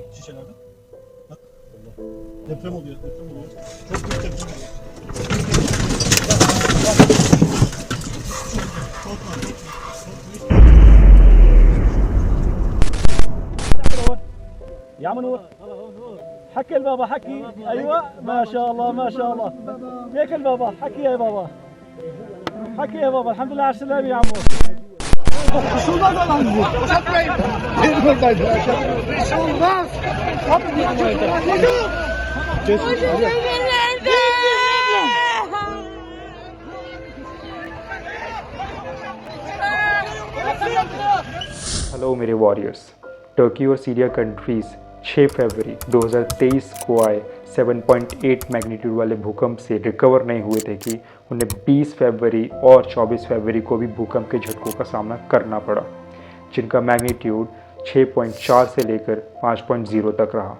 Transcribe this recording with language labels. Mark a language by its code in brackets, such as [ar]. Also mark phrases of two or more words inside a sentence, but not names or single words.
[tr] endişelerden. Bak, deprem oluyor, deprem oluyor. Çok büyük deprem oluyor. Korkma, korkma. [ar] يا منور حكي البابا حكي ايوه ما شاء الله ما شاء الله كيف البابا حكي يا بابا حكي يا بابا الحمد لله على السلامه يا عمو [tr] Resulullah da lan bu. Uzatmayın. Benim buradaydı. Resulullah. [hi] हेलो मेरे वॉरियर्स। टर्की और सीरिया कंट्रीज़ 6 फरवरी 2023 को आए 7.8 मैग्नीट्यूड वाले भूकंप से रिकवर नहीं हुए थे कि उन्हें 20 फरवरी और 24 फरवरी को भी भूकंप के झटकों का सामना करना पड़ा, जिनका मैग्नीट्यूड 6.4 से लेकर 5.0 तक रहा।